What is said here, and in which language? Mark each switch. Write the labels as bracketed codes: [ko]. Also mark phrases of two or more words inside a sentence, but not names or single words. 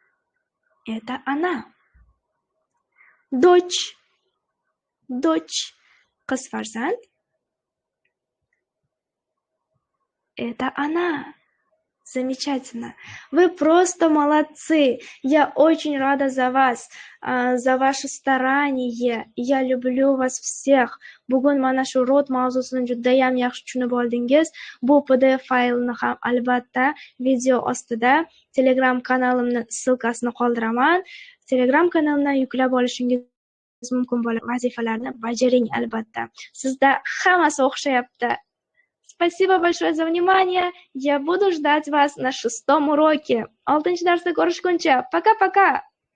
[ru] Дочь. [uz] Qiz farzand. [ru] Это она. Замечательно. Вы просто молодцы. Я очень рада за вас, за ваше старание. Я люблю вас всех. [uz] Bugun mana shu rod mavzusini judayam yaxshi tushunib oldingiz. Bu PDF faylni ham albatta video ostida Telegram kanalimni ssilkasini qoldiraman. Telegram kanalimdan yuklab olishingiz mumkin bo'lgan vazifalarni bajaring albatta. Sizda hammasi o'xshayapti. [ru] Спасибо большое за внимание. Я буду ждать вас на 6-м уроке. [uz] 6-darsda ko'rishguncha. [ru] Пока-пока.